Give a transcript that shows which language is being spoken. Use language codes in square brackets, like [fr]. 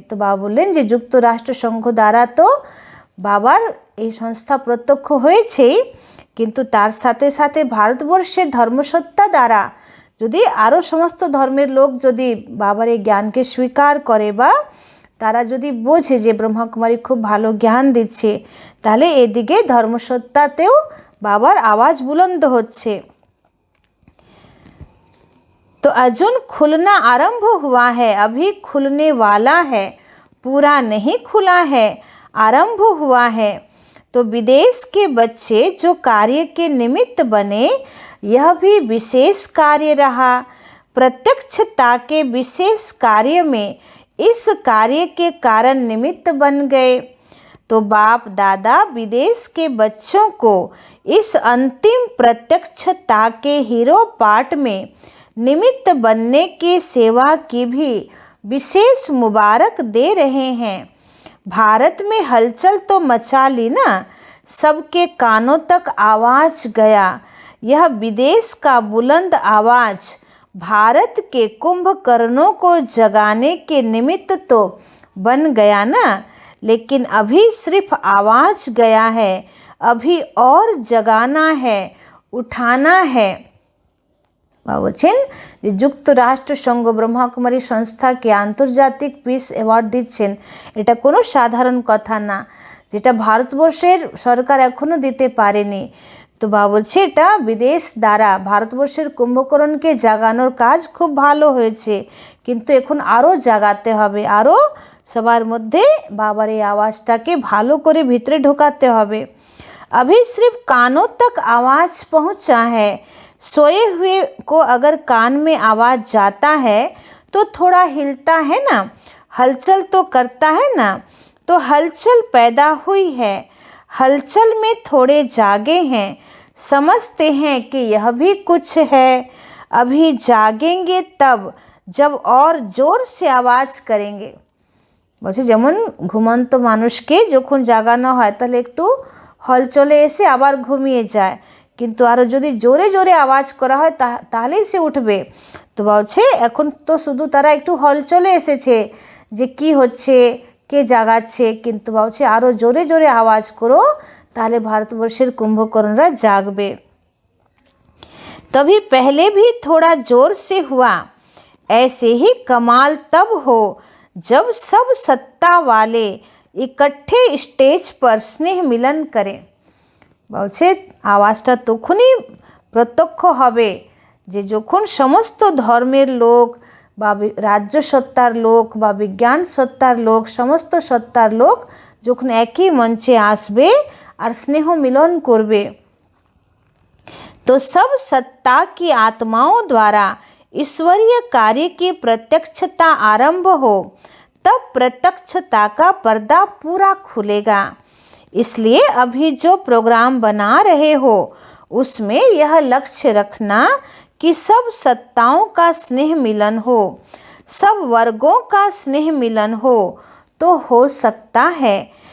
[bn] তো বাবা বললেন যে যুক্তরাষ্ট্র সংঘ দ্বারা তো বাবার এই সংস্থা প্রত্যক্ষ হয়েছেই, কিন্তু তার সাথে সাথে ভারতবর্ষের ধর্মসত্তা দ্বারা যদি আরও সমস্ত ধর্মের লোক যদি বাবার এই জ্ঞানকে স্বীকার করে বা তারা যদি বোঝে যে ব্রহ্মকুমারী খুব ভালো জ্ঞান দিচ্ছে, তাহলে এদিকে ধর্মসত্তাতেও বাবার [hi] आवाज बुलंद [bn] হচ্ছে। [hi] तो अर्जुन खुलना आरंभ हुआ है, अभी खुलने वाला है, पूरा नहीं खुला है, आरंभ हुआ है। तो विदेश के बच्चे जो कार्य के निमित्त बने, यह भी विशेष कार्य रहा। प्रत्यक्षता के विशेष कार्य में इस कार्य के कारण निमित्त बन गए। तो बाप दादा विदेश के बच्चों को इस अंतिम प्रत्यक्षता के हीरो पार्ट में निमित्त बनने की सेवा की भी विशेष मुबारक दे रहे हैं। भारत में हलचल तो मचा ली ना, सबके कानों तक आवाज़ गया। यह विदेश का बुलंद आवाज़ भारत के कुंभकर्णों को जगाने के निमित्त तो बन गया ना, लेकिन अभी सिर्फ आवाज़ गया है, अभी और जगाना है, उठाना है। [bn] বলছেন যে যুক্তরাষ্ট্র সংঘ ব্রহ্মকুমারী সংস্থাকে আন্তর্জাতিক পিস অ্যাওয়ার্ড দিচ্ছেন, এটা কোনো সাধারণ কথা না, যেটা ভারতবর্ষের সরকার এখনও দিতে পারেনি। তো বাবা বলছে এটা বিদেশ দ্বারা ভারতবর্ষের কুম্ভকর্ণকে জাগানোর কাজ খুব ভালো হয়েছে, কিন্তু এখন আরও জাগাতে হবে, আরও সবার মধ্যে বাবার এই আওয়াজটাকে ভালো করে ভিতরে ঢোকাতে হবে। [hi] अभी सिर्फ कानों तक आवाज़ पहुंचा है। सोए हुए को अगर कान में आवाज़ जाता है तो थोड़ा हिलता है ना, हलचल तो करता है ना, तो हलचल पैदा हुई है। हलचल में थोड़े जागे हैं, समझते हैं कि यह भी कुछ है। अभी जागेंगे तब जब और ज़ोर से आवाज़ करेंगे। [bn] বলছে যেমন ঘুমন্ত মানুষকে যখন জাগানো হয় তাহলে একটু হলচলে এসে আবার ঘুমিয়ে যায়, কিন্তু আরও যদি জোরে জোরে আওয়াজ করা হয় তাহলেই সে উঠবে। তো বলছে এখন তো শুধু তারা একটু হলচলে এসেছে যে কি হচ্ছে, কে জাগাচ্ছে, কিন্তু বলছে আরও জোরে জোরে আওয়াজ করো, তাহলে ভারতবর্ষের কুম্ভকর্ণরা জাগবে। [hi] तभी पहले भी थोड़ा जोर से हुआ, ऐसे ही कमाल तब हो जब सब सत्ता वाले इकट्ठे स्टेज पर स्नेह मिलन करें। [bn] বলছে আওয়াজটা তখনই প্রত্যক্ষ হবে যে যখন সমস্ত ধর্মের লোক বা রাজ্য সত্তার লোক বা বিজ্ঞান সত্তার লোক, সমস্ত সত্তার লোক যখন একই মঞ্চে আসবে আর স্নেহ মিলন করবে। [hi] तो सब सत्ता की आत्माओं द्वारा ईश्वरीय कार्य की प्रत्यक्षता आरंभ हो, तब प्रत्यक्षता का पर्दा पूरा खुलेगा। इसलिए अभी जो प्रोग्राम बना रहे हो उसमें यह लक्ष्य रखना कि सब सत्ताओं का स्नेह मिलन हो, सब वर्गों का स्नेह मिलन हो तो हो सकता है।